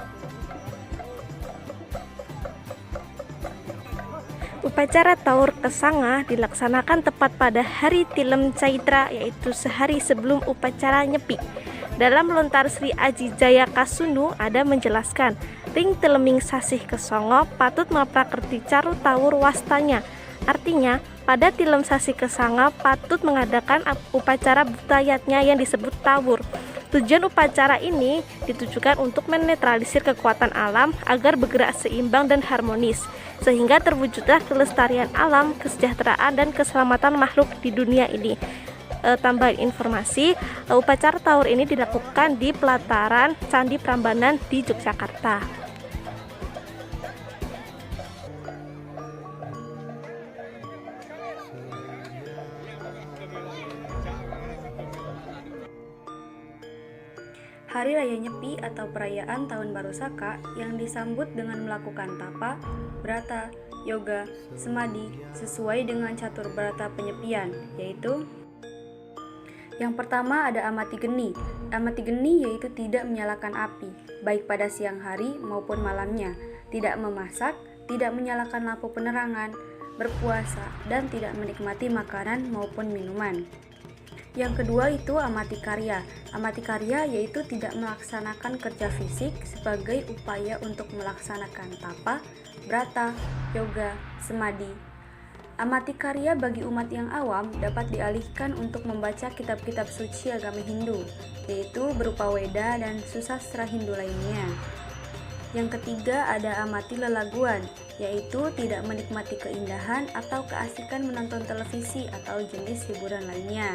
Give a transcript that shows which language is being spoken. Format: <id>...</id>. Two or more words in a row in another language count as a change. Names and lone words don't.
<id>Upacara Taur Kesanga dilaksanakan tepat pada hari Tilem Caitra, yaitu sehari sebelum upacara Nyepi. Dalam Lontar Sri Aji Jaya Kasunu ada menjelaskan,</id> <ban>ring teleming sasih kesongo patut maprakerti caru tawur wastanya.</ban> <id>Artinya, pada Tilem Sasih Kesanga patut mengadakan upacara butayatnya yang disebut tawur. Tujuan upacara ini ditujukan untuk menetralisir kekuatan alam agar bergerak seimbang dan harmonis, sehingga terwujudlah kelestarian alam, kesejahteraan, dan keselamatan makhluk di dunia ini. Tambahan informasi, upacara Taur ini dilakukan di pelataran Candi Prambanan di Yogyakarta. Hari Raya Nyepi atau perayaan Tahun Baru Saka yang disambut dengan melakukan tapa, brata, yoga, semadi sesuai dengan catur brata penyepian, yaitu yang pertama ada amati geni. Amati geni yaitu tidak menyalakan api, baik pada siang hari maupun malamnya, tidak memasak, tidak menyalakan lampu penerangan, berpuasa, dan tidak menikmati makanan maupun minuman. Yang kedua itu amati karya. Amati karya yaitu tidak melaksanakan kerja fisik sebagai upaya untuk melaksanakan tapa, brata, yoga, semadi. Amati karya bagi umat yang awam dapat dialihkan untuk membaca kitab-kitab suci agama Hindu, yaitu berupa Weda dan susastra Hindu lainnya. Yang ketiga ada amati lelaguan, yaitu tidak menikmati keindahan atau keasikan menonton televisi atau jenis hiburan lainnya.</id>